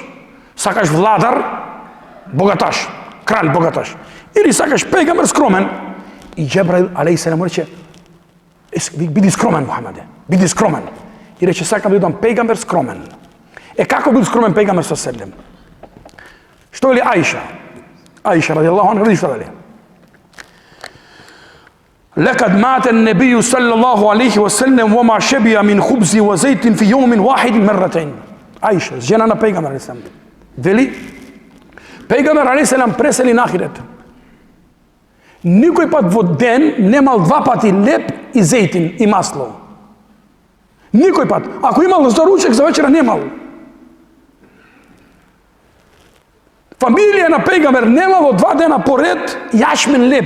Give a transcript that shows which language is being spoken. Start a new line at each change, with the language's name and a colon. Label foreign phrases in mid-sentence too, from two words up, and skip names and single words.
Macedonian: Сакаш владар, богаташ, кралј богаташ, или сакаш пегамбер скромен? И Џебраил алейхиселам му рече: биди скромен, Мухамеде, биди скромен. И рече: сакам да бидам пегамбер скромен. Како бил скромен пегамбер со селем? Што вели Аиша? Аиша
Arabic: رضي الله عنها,
Macedonian: види што вели:
Arabic: لقد مات النبي صلى الله عليه وسلم وما شبع من خبز وزيت في يوم واحد مرتين.
Macedonian: Аиша, жена на пегамбер алейхиселам, вели: пегамбер алейхиселам пресели на ахирет. Никој пат во ден немал два пати леб и зејтин и масло. Никој пат. Ако имал за ручек, за вечера немал. Фамилија на пегамбер немало 2 дена поред јашмен леб.